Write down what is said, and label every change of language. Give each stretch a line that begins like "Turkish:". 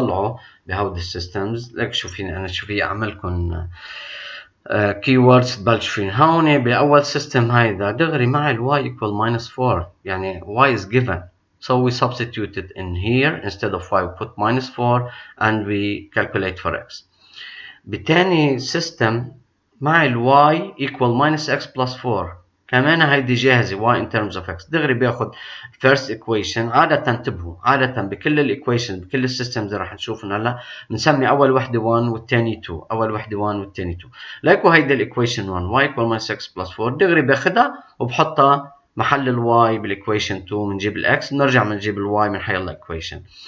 Arabic: طلعوا بهودي السيستمز لك شو فيني أعملكم keywords. تبلشوا فين هون بأول سيستم هيدا دغري مع ال
English: y equal minus 4،
Arabic: يعني
English: y is given, so we substitute it in here. instead of y we put minus 4 and we calculate for x.
Arabic: بتاني سيستم مع ال
English: y equal minus x plus 4
Arabic: كمان هيدي جاهزة
English: y in terms of x.
Arabic: دغري بياخد
English: first equation.
Arabic: عادة انتبهوا، عادة بكل الايكويشن بكل السيستمز اللي راح نشوفهم هلا بنسمي اول وحده 1 والثاني 2، اول وحده 1 والثاني 2. لايكو هيدي الايكويشن 1
English: y equal minus x plus 4
Arabic: دغري باخدها وبحطها محل الواي بالايكويشن 2، بنجيب الاكس بنرجع بنجيب الواي من حيلا ايكويشن.